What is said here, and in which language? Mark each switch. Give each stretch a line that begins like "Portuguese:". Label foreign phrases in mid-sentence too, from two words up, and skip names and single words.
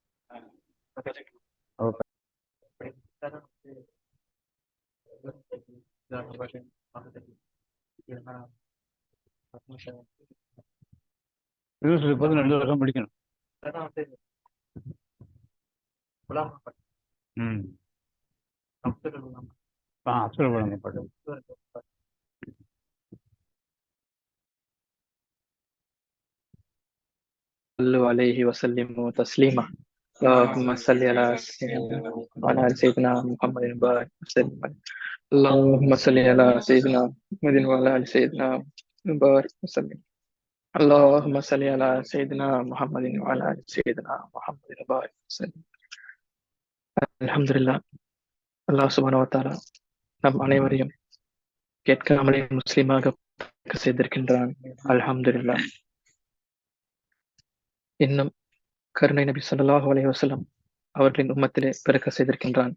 Tamil: ஓகே. யூனிவர்சிட்டி போது 2 வருஷம் முடிக்கணும். அப்சல் போடுங்க பாட்டு.
Arabic: صلوا عليه وسلموا تسليما اللهم صل على سيدنا وعلى آل سيدنا محمد وبارك وسلم. اللهم صل على سيدنا محمد وعلى آل سيدنا وبارك وسلم. اللهم صل على سيدنا محمد وعلى آل سيدنا محمد وبارك وسلم.
Tamil: அல்ஹம்துலில்லாஹ்.
Arabic: الله سبحانه وتعالى
Tamil: நம் அனைவரையும் கேட்காமலே முஸ்லிமாக செய்திருக்கின்றான். அல்ஹம்துலில்லாஹ். இன்னும் கருணை நபி
Arabic: صلى الله عليه وسلم
Tamil: அவர்களின் உம்மத்திலே பிறக்க செய்திருக்கின்றான்.